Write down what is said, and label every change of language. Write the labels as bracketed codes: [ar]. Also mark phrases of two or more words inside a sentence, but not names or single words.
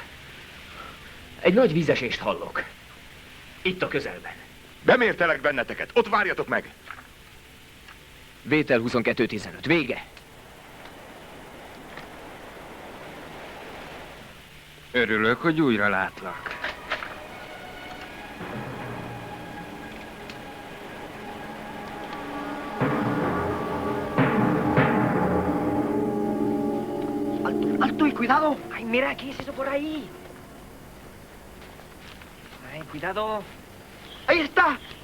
[hu] Egy nagy vízesést hallok. Itt a közelben. Bemértelek benneteket, ott várjatok meg! Vétel 22-15, vége. Örülök, hogy újra látlak. [es] Alto y cuidado. Ay, mira, ¿qué es eso por ahí? Ay, cuidado. Ahí está.